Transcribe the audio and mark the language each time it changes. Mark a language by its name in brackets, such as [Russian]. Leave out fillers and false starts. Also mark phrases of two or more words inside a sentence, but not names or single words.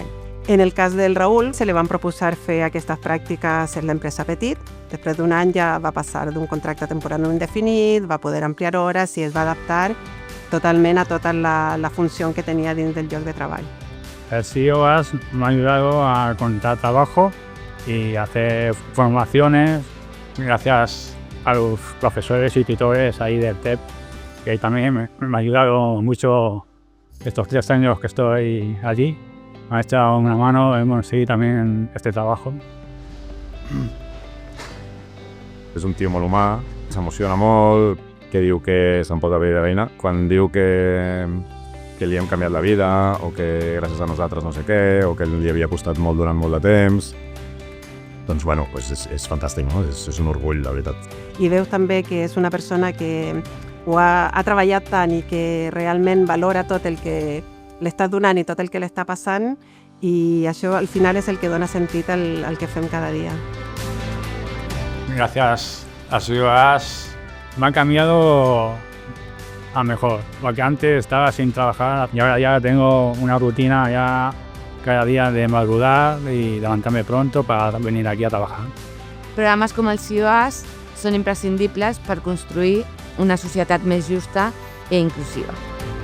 [Catalan] En el cas del Raül, se li van proposar fer aquestes pràctiques en l'empresa Appetit. Després d'un any ja va passar d'un contracte temporal no indefinit, va poder ampliar hores i es va adaptar totalment a tota la funció que tenia dins del lloc de treball. [Spanish] El CIOAS me ha ayudado a encontrar trabajo y hacer formaciones gracias a los profesores y tutores ahí del TEP, que también me ha ayudado mucho estos 3 años que estoy allí. Me ha echado una mano en conseguir también este trabajo. [Catalan] És un tio molt humà, s'emociona molt, que diu que se'n pot haver de feina. Quan diu que li hem canviat la vida, o que gràcies a nosaltres no sé què, o que li havia costat molt durant molt de temps, doncs és fantàstic, no? És un orgull, la veritat. I veus també que és una persona que ho ha treballat tant i que realment valora tot el que l'està donant i tot el que l'està passant i això al final és el que dona sentit al que fem cada dia. [Spanish] Gracias a CIOAS me ha cambiado a mejor, porque antes estaba sin trabajar y ahora ya tengo una rutina ya cada día de madrugar y levantarme pronto para venir aquí a trabajar. [Catalan] Programes com el CIOAS són imprescindibles per construir una societat més justa i inclusiva.